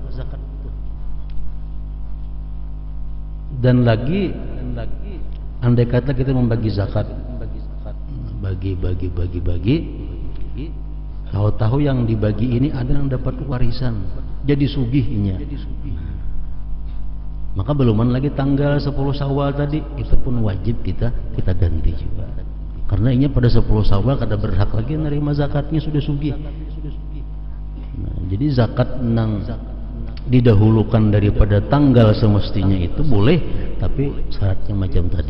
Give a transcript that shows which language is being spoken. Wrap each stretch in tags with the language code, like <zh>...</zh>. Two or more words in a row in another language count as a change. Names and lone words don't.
<id>Dan lagi andai kata kita membagi zakat, bagi, tahu-tahu yang dibagi ini ada yang dapat warisan, jadi sugihnya. Maka beluman lagi tanggal 10 Syawal tadi, itu pun wajib kita ganti juga. Karena ini pada 10 Syawal kada berhak lagi menerima zakatnya, sudah sugih. Nah, jadi zakat nang didahulukan daripada tanggal semestinya itu boleh, tapi syaratnya macam tadi.</id>